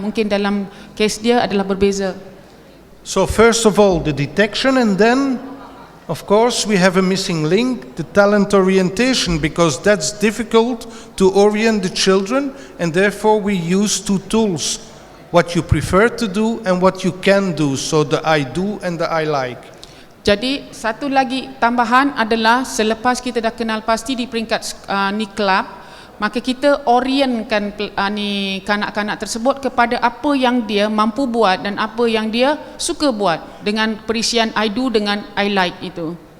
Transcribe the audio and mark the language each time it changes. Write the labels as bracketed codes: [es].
[ms] Mungkin dalam kes dia adalah berbeza. [en] So first of all the detection, and then Of course, we have a missing link, the talent orientation, because that's difficult to orient the children, and therefore we use two tools, what you prefer to do and what you can do, so the I do and the I like. [ms] Jadi satu lagi tambahan adalah selepas kita dah kenal pasti di peringkat ni kelab, maka kita orientkan ni kanak-kanak tersebut kepada apa yang dia mampu buat dan apa yang dia suka buat dengan perisian I do dengan I like itu.